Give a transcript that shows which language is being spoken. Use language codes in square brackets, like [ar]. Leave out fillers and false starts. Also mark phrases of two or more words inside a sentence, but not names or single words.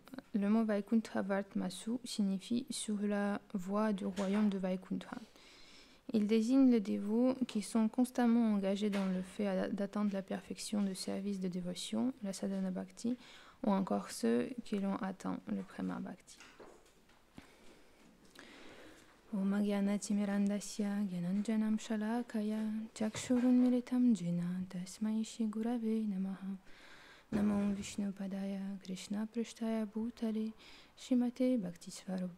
[fr] Le mot [sa] Vaikuntha Vartmasu [fr] signifie sur la voie du royaume de Vaikuntha. Il désigne les dévots qui sont constamment engagés dans le fait d'atteindre la perfection de service de dévotion, la [sa] sadhana bhakti, [fr] ou encore ceux qui l'ont atteint, le [sa] prema bhakti. Om Agyanati Mirandasya Gyananjanam Shalakaya Chakshurun Militam Jena Tasmai Shri Gurave Namaha Namo Vishnu Padaya Krishna Prishtaya Bhutale Shrimate Bhakti Swarupa